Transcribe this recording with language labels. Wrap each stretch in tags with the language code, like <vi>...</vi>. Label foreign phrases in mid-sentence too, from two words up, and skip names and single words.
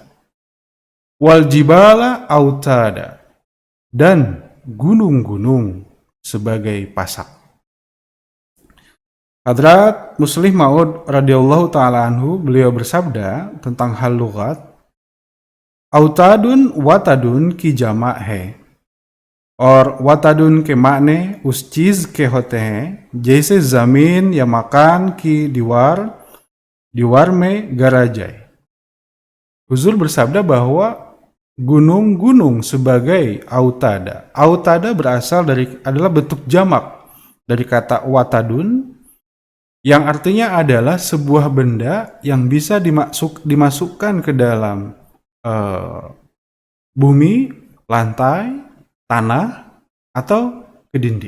<ar>Wal jibala autada,</ar> <id>dan gunung-gunung sebagai pasak. Hadrat Muslih Maud</id> <ar>radhiyallahu ta'ala anhu,</ar> <id>beliau bersabda tentang hal</id> <ur>lughat, اوتادٌ وتدٌ کی جمع ہے اور وتدن کے معنی اس چیز کے ہوتے ہیں جیسے زمین یا مکان کی دیوار میں گاڑی جائے.</ur> <id>Huzur bersabda bahwa gunung-gunung sebagai autada. Autada adalah bentuk jamak dari kata watadun, yang artinya adalah sebuah benda yang bisa dimasukkan ke dalam bumi, lantai, tanah, atau ke dinding.</id>